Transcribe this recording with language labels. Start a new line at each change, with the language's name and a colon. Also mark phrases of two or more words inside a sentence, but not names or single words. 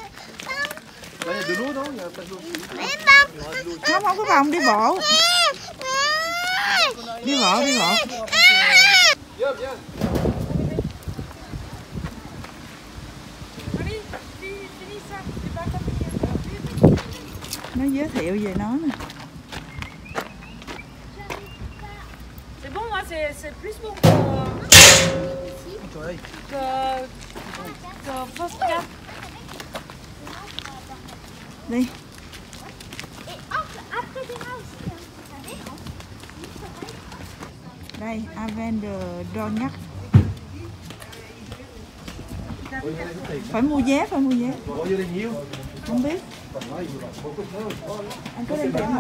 Vietnamese: Không có vòng, đi bộ. Đi bộ. Nó giới thiệu về nó nè.
French: C'est bon, moi c'est plus pour que Fosca.
Vietnamese: Đi. Đây, Aven de Dornac. Phải mua vé. Không biết. Anh có đem tiền không?